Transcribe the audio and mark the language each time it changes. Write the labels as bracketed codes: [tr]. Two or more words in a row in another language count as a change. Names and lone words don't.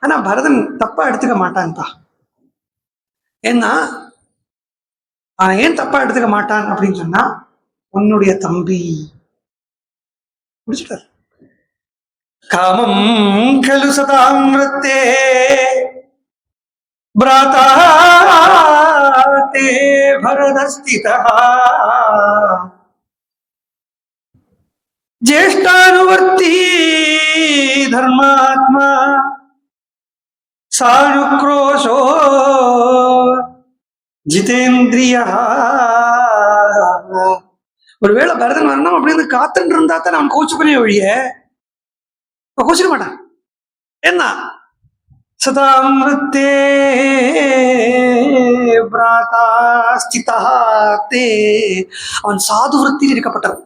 [ta] ஆனா பரதன் தப்பா எடுத்துக்க மாட்டான்ப்பா. ஏன்னா ஏன் தப்பா எடுத்துக்க மாட்டான் அப்படின்னு சொன்னா, உன்னுடைய தம்பி முடிச்சுட்டார். [sa] कामं खलु सतांवृत्ते भ्राता ते भरतःस्थितः ज्येष्ठानुवर्ती धर्मात्मा सानुक्रोशो ஜிதேந்திரியா. [ta] ஒருவேளை பரதன் வரணும் அப்படின்னு காத்துட்டு இருந்தா தான் அவன் கோச்சுக்கனே ஒழிய கோச்சிக்க மாட்டான். என்ன [sa] सतांवृत्ते भ्राता स्थिता ते, [ta] அவன் சாது விருத்தியில் இருக்கப்பட்டவன்.